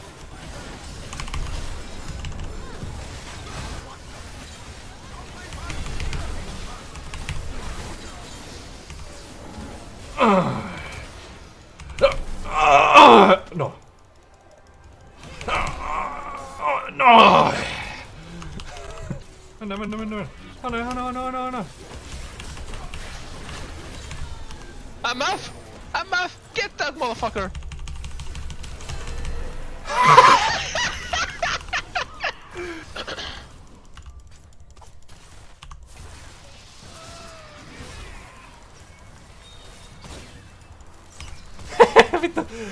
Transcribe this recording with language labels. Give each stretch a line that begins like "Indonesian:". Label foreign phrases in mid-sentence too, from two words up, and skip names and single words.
English: No. No.
Finnish: Mennä. Anna.
English: MF! Get that motherfucker!
Finnish: Vittu.